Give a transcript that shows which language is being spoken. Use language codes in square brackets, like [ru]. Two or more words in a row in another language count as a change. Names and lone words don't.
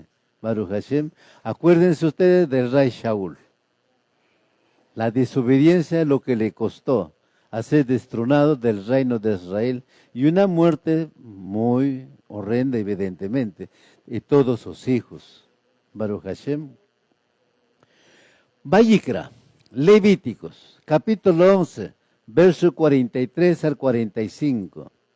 [he] ברוך השם. [es] Acuérdense ustedes del rey Shaul. La desobediencia es lo que le costó a ser destronado del reino de Israel, y una muerte muy horrenda, evidentemente, y todos sus hijos. [he] ברוך השם. [es] Vayikra, Levíticos, capítulo 11, verso 43 al 45.